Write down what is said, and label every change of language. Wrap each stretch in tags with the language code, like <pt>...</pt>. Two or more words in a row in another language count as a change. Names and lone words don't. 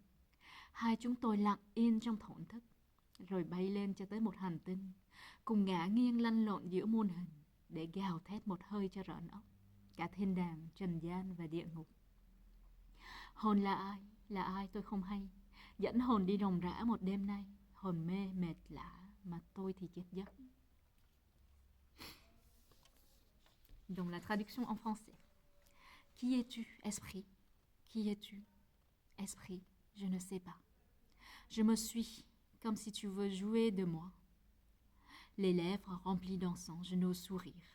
<vi>Hai chúng tôi lặng yên trong thổn thức, rồi bay lên cho tới một hành tinh, cùng ngả nghiêng lăn lộn giữa muôn hình, để gào thét một hơi cho rợn óc, cả thiên đàng, trần gian và địa ngục. Hồn là ai tôi không hay, dẫn hồn đi ròng rã một đêm nay, hồn mê mệt lạ, mà tôi thì chết giấc.</vi> <fr>Donc la traduction en français. Qui es-tu, esprit? Qui es-tu? Esprit, je ne sais pas. Je me suis, comme si tu veux jouer de moi. Les lèvres remplies d'encens, je n'ose sourire.</fr>